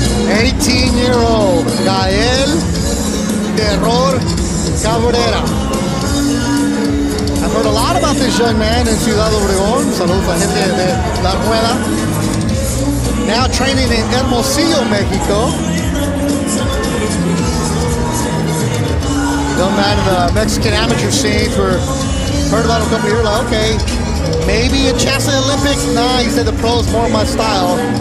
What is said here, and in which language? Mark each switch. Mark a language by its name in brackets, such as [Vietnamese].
[English] 18-year-old Gael Terror Cabrera. I've heard a lot about this young man in Ciudad Obregón. [Spanish] Saludos a gente de La Rueda. [English] Now training in Hermosillo, Mexico. Young man in the Mexican amateur scene. Heard about him a couple of years ago. Okay, maybe a chance at the Olympics. Nah, he said the pro's more my style.